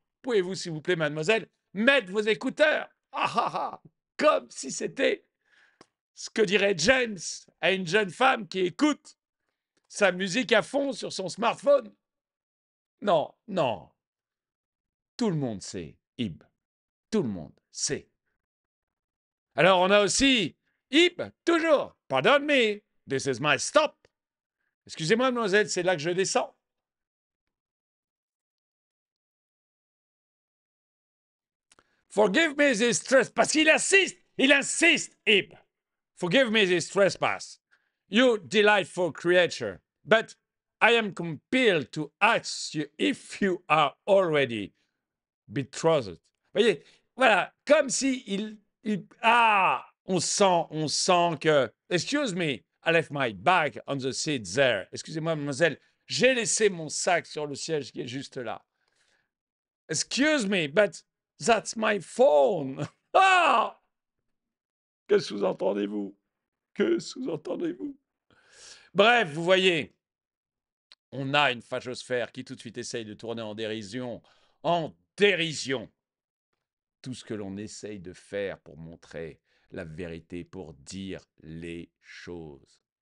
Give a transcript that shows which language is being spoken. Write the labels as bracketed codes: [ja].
[fr] Pouvez-vous, s'il vous plaît, mademoiselle, mettre vos écouteurs? Comme si c'était ce que dirait James à une jeune femme qui écoute sa musique à fond sur son smartphone. Non, non. Tout le monde sait, Ib. Tout le monde sait. Alors on a aussi Ib, toujours. [en] Pardon me, this is my stop. [fr] Excusez-moi, mademoiselle, c'est là que je descends. [en] Forgive me this trespass. [fr] Parce qu'il insiste, Ib. [en] Forgive me this trespass. You delightful creature. But I am compelled to ask you if you are already betrothed. [fr] Vous voyez, voilà, comme si on sent que, [en] excuse me, I left my bag on the seat there. [fr] Excusez-moi, mademoiselle, j'ai laissé mon sac sur le siège qui est juste là. [en] Excuse me, but that's my phone. Ah! [fr] Que sous-entendez-vous? Que sous-entendez-vous? Bref, vous voyez, On a une fachosphère qui tout de suite essaye de tourner en dérision. En dérision. Tout ce que l'on essaye de faire pour montrer la vérité, pour dire les choses.